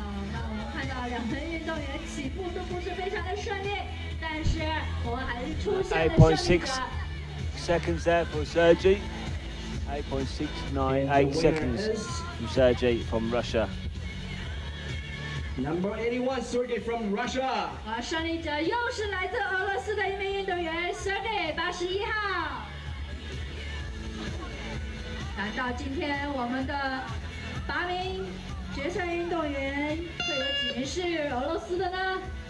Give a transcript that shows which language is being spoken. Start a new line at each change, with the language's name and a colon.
Chinese: 那我们看到两名运动员起步都不是非常的顺利，但是我们还是出现了胜利者。
English: 8.6 seconds there for Sergey. 8.698 seconds from Sergey from Russia. Number 81 Sergey from Russia.
Chinese: 胜利者又是来自俄罗斯的一名运动员 Sergey 81号。难道今天我们的8名决赛运动员会有几名是俄罗斯的呢？